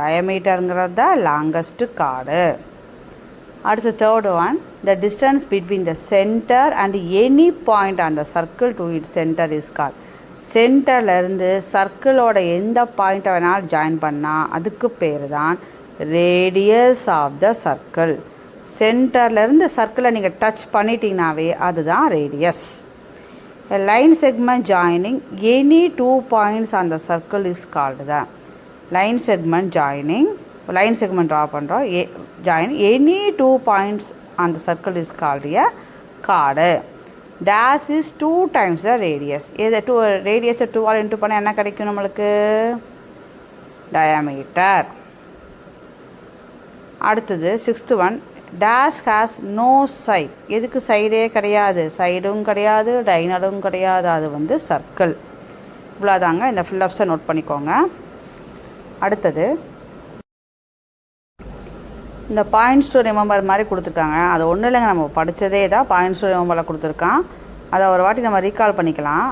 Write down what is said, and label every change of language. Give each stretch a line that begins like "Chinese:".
English: டயமீட்டருங்கிறது தான் longest chord. அடுத்து third one, the distance between the center and any point on the circle to it center is call.
Tamil: சென்டர்லேருந்து சர்க்கிளோட எந்த பாயிண்ட்டை வேணாலும் join பண்ணால் அதுக்கு பேர் தான் ரேடியஸ் ஆஃப் த சர்க்கிள். சென்டர்லேருந்து சர்க்கிளை நீங்கள் டச் பண்ணிட்டீங்கனாவே அதுதான் radius.
English: A line segment joining any 2 points on the circle is called the line segment joining.
Tamil: Line segment draw பண்ணுறோம்.
English: Join any 2 points on the circle is called a chord. Dash is 2 times the radius.
Tamil: இது 2 radius 2 all into பண்ணால் என்ன கிடைக்கும் நம்மளுக்கு?
English: diameter. அடுத்தது 6th one, dash has no side.
Tamil: எதுக்கு சைடே கிடையாது, சைடும் கிடையாது, டைனலும் கிடையாது, அது வந்து சர்க்கிள். இவ்வளோதாங்க. இந்த ஃபில்லப்ஸை நோட் பண்ணிக்கோங்க. அடுத்தது இந்த பாயிண்ட்ஸ் டு ரிமெம்பர் மாதிரி கொடுத்துருக்காங்க. அது ஒன்றும் இல்லைங்க, நம்ம படித்ததே தான் பாயிண்ட்ஸ் டு ரிமெம்பரில் கொடுத்துருக்கான். அதை ஒரு வாட்டி நம்ம ரீகால் பண்ணிக்கலாம்.